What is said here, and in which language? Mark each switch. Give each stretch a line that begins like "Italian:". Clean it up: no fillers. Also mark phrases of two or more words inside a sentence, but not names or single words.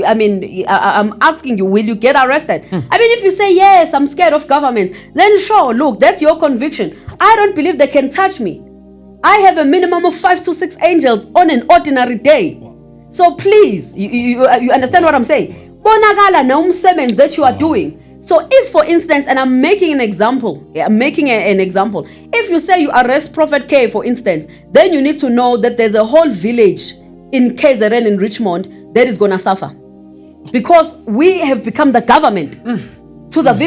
English: I'm asking you, will you get arrested? If you say, yes, I'm scared of government, then sure, look, that's your conviction. I don't believe they can touch me. I have a minimum of 5 to 6 angels on an ordinary day. So please, you understand what I'm saying?
Zulu: Bonagala na umsebenzi
English: that you are doing. So if, for instance, and I'm making an example, if you say you arrest Prophet K, for instance, then you need to know that there's a whole village in KZN in Richmond that is going to suffer. Because we have become the government to the village.